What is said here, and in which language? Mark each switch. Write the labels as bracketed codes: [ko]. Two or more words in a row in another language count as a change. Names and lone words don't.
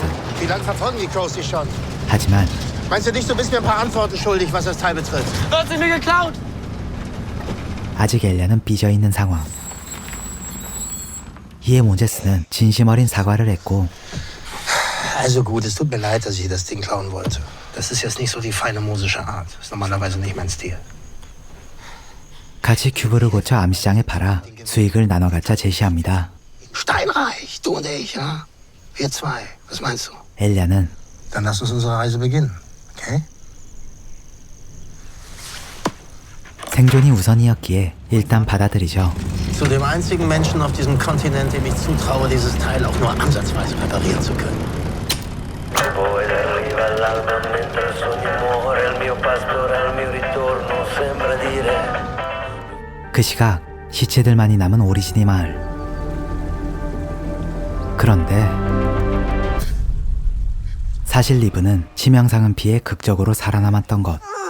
[de] Wie lange verfolgen die Crows dich schon? [ko] 하지만 [de] Meinst du nicht, du bist mir ein paar Antworten schuldig, was das Teil betrifft? Dort sind wir geklaut! [ko] 아직 엘리아는 삐져있는 상황. 이에 모제스는 진심 어린 사과를 했고 [de] Also gut, es tut mir leid, dass ich das Ding klauen wollte. Das ist jetzt nicht so die feine mosische Art. Ist normalerweise nicht mein Stil. [ko] 같이 큐브를 고쳐 암시장에 팔아 수익을 나눠 갖자 제시합니다. [de] Steinreich, du und ich, ja? Wir zwei. Was meinst du? [ko] 엘리아는 [de] Dann lass uns unsere Reise beginnen, okay? [ko] 생존이 우선이었기에 일단 받아들이죠. [de] Zu dem einzigen Menschen auf diesem Kontinent, dem ich zutraue, dieses Teil auch nur ansatzweise reparieren zu können. [ko] 그 시각 시체들만이 남은 오리지니 마을. 그런데 사실 리브는 치명상은 피해 극적으로 살아남았던 것.